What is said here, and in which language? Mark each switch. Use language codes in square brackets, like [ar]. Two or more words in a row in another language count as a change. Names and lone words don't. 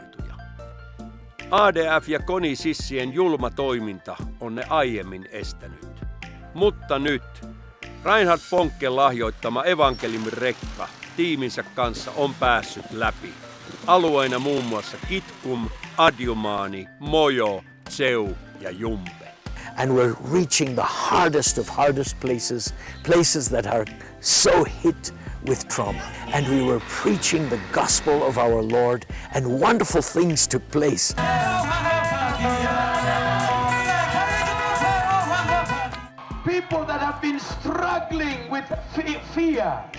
[fi] ADF ja Koni-sissien julma toiminta on ne aiemmin estänyt. Mutta nyt Reinhard Bonken lahjoittama evankeliumin rekka tiiminsä kanssa on päässyt läpi. Alueina muun muassa Kitkum, Adjumaani, Mojo, Tseu ja Jumpe. [en] And we're reaching the hardest of hardest places that are so hit with trauma. And we were preaching the gospel of our Lord, and wonderful things took place. People that have been struggling with fear.